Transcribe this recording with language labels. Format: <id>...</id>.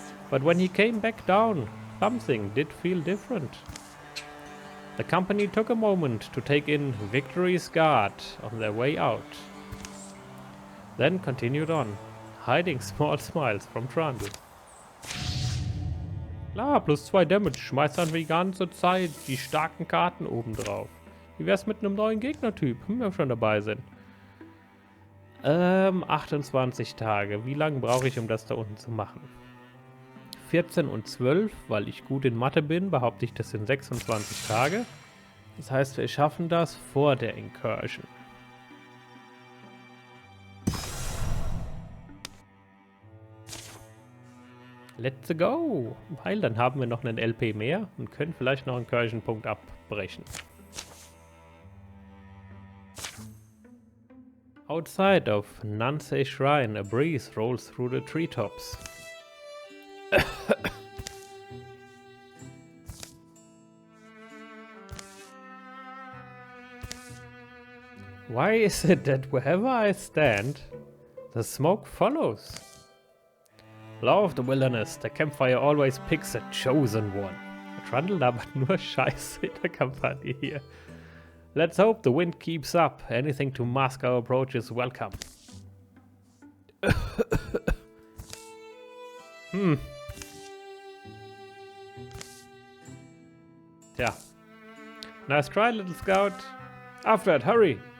<en>But when he came back down, something did feel different. The company took a moment to take in Victory's Guard on their way out. Then continued on, hiding small smiles from Trundle.</en> <de>Klar, plus 2 Damage, schmeißt dann die ganze Zeit die starken Karten oben drauf. Wie wär's mit einem neuen Gegnertyp, wenn wir schon dabei sind? 28 Tage. Wie lange brauche ich, um das da unten zu machen? 14 und 12, weil ich gut in Mathe bin, behaupte ich, das sind 26 Tage. Das heißt, wir schaffen das vor der Incursion.</de> <en>Let's go!</en> <de>Weil dann haben wir noch einen LP mehr und können vielleicht noch einen Incursion-Punkt abbrechen.</de> <en>Outside of Nansei Shrine, a breeze rolls through the treetops. Why is it that wherever I stand, the smoke follows? Law of the Wilderness, the campfire always picks a chosen one.</en> <de>Trundle labert nur Scheiße in der Kampagne hier.</de> <en>Let's hope the wind keeps up. Anything to mask our approach is welcome. Tja. Nice try, little scout. After it, hurry.</en>